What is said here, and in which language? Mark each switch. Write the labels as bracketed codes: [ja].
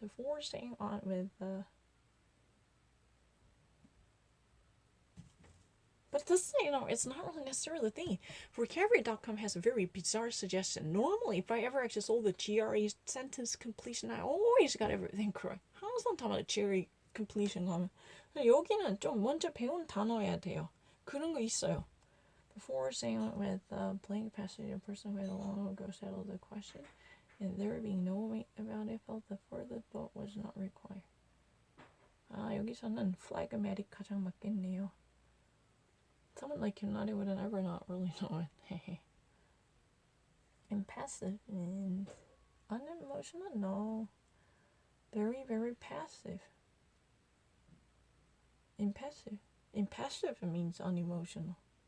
[en] If we're staying on with but this, you know, it's not really necessarily the thing. Vocabulary.com has a very bizarre suggestion. Normally, if I ever actually sold the GRE sentence completion, I always got everything correct. [ko] 항상 다 맞아, GRE completion 가면. 여기는 좀 먼저 배운 단어여야 돼요. 그런 거 있어요. [en] Before saying with blank passage, a person who had long ago settled the question, and there being no way about it, felt the further thought was not required. [ko] 여기서는 phlegmatic 가장 맞겠네요. [en] Someone like Kimnati would never not really know it. Impassive means unemotional? No. Very, very passive. Impassive. Impassive means unemotional.